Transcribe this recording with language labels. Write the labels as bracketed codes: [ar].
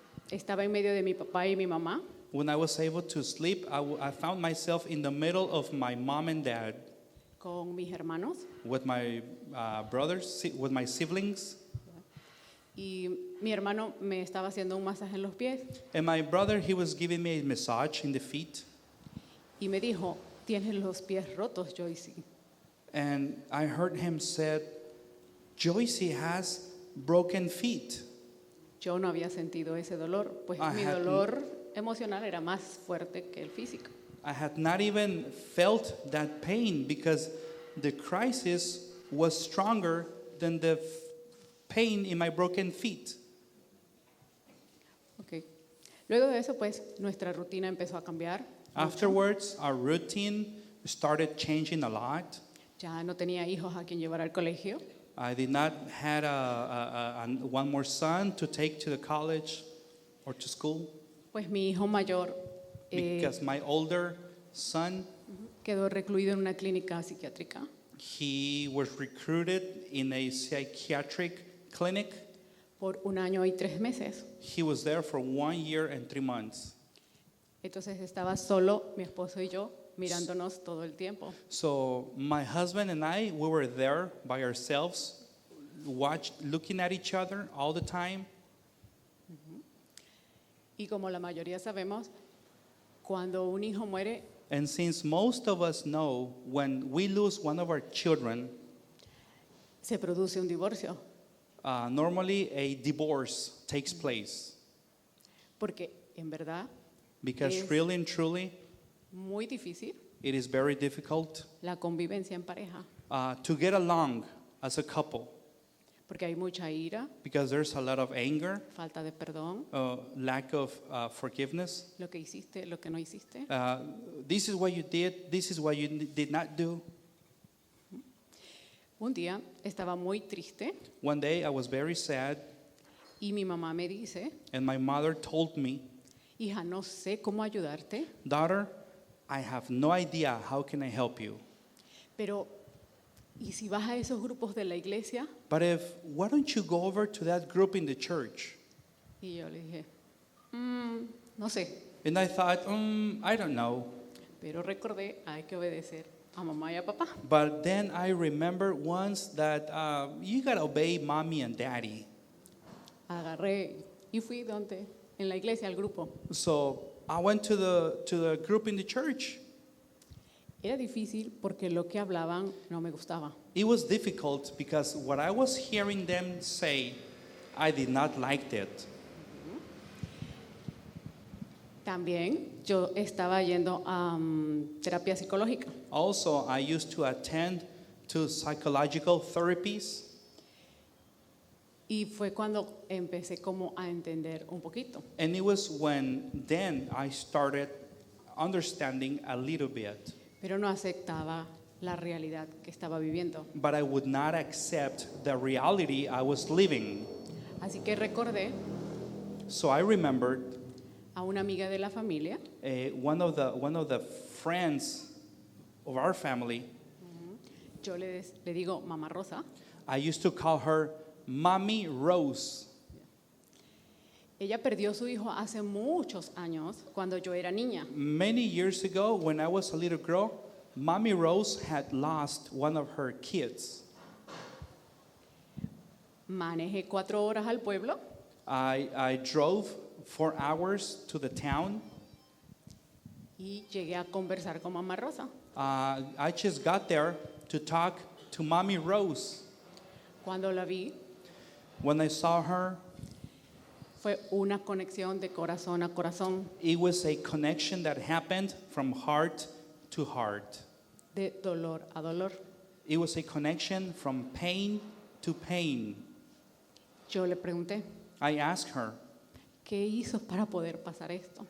[es] Estaba en medio de mi papá y mi mamá. [en] When I was able to sleep, I found myself in the middle of my mom and dad, [es] Con mis hermanos [en] with my with my siblings. [es] y mi hermano me estaba haciendo un masaje en los pies [en] And my brother, he was giving me a massage in the feet. [es] y me dijo, tienes los pies rotos, Joyce. [en] And I heard him said, Joyce has broken feet. [es] Yo no había sentido ese dolor, pues [en] I [es] mi [en] had- [es] dolor emocional era más fuerte que el físico. [en] I had not even felt that pain because the crisis was stronger than the pain in my broken feet. Okay. [es] Luego de eso, pues nuestra rutina empezó a cambiar. mucho. [en] Afterwards, our routine started changing a lot. [es] Ya no tenía hijos a quien llevar al colegio. [en] I did not had one more son to take to the college or to school [es] Pues mi hijo mayor [en] because my older son, [es] quedó recluido en una clínica psiquiátrica. [en] he was recruited in a psychiatric clinic. [es] Por 1 año y 3 meses. [en] He was there for 1 year and 3 months. [es] Entonces estaba solo mi esposo y yo mirándonos todo el tiempo. [en] So my husband and I, we were there by ourselves, looking at each other all the time. [es] Y como la mayoría sabemos, cuando un hijo muere, [en] And since most of us know when we lose one of our children, [es] se produce un divorcio. [en] normally a divorce takes place. [es] Porque en verdad [en] Because [es] Es- [en] really and truly, [es] muy difícil [en] it is very difficult [es] la convivencia en pareja. [en] to get along as a couple [es] Porque hay mucha ira, [en] because there's a lot of anger, [es] falta de perdón, [en] lack of forgiveness. [es] lo que hiciste, lo que no hiciste. [en] This is what you did, this is what you did not do. [es] Un día estaba muy triste [en] One day I was very sad, [es] y mi mamá me dice, [en] and my mother told me, [es] hija, no sé cómo ayudarte, [en] daughter, I have no idea how can I help you. [es] pero ¿y si vas a esos grupos de la iglesia? [en] But why don't you go over to that group in the church? [es] Y yo le dije, no sé, [en] And I thought, I don't know. [es] pero recordé, hay que obedecer a mamá y a papá. [en] But then I remember once that you gotta obey mommy and daddy. [es] Agarré y fui donde, en la iglesia, al grupo. [en] So I went to the group in the church. [es] Era difícil porque lo que hablaban no me gustaba. [en] It was difficult because what I was hearing them say, I did not like it. [es] También yo estaba yendo a terapia psicológica [en] Also, I used to attend to psychological therapies. [es] y fue cuando empecé como a entender un poquito. [en] And it was when then I started understanding a little bit. [es] Pero no aceptaba la realidad que estaba viviendo. [en] But I would not accept the reality I was living. [es] Así que recordé [en] So I remembered [es] a una amiga de la familia [en] one of the friends of our family. [es] yo le digo Mamá Rosa. [en] I used to call her Mommy Rose. [es] Ella perdió su hijo hace muchos años cuando yo era niña. [en] Many years ago, when I was a little girl, Mommy Rose had lost one of her kids. [es] Manejé 4 horas al pueblo [en] I drove 4 hours to the town. [es] y llegué a conversar con Mamá Rosa. [en] I just got there to talk to Mommy Rose. [es] Cuando la vi, [en] When I saw her, [es] fue una conexión de corazón a corazón, [en] it was a connection that happened from heart to heart. [es] de dolor a dolor. [en] It was a connection from pain to pain. [es] Yo le pregunté, [en] I asked her, [es] ¿qué hizo para poder pasar esto?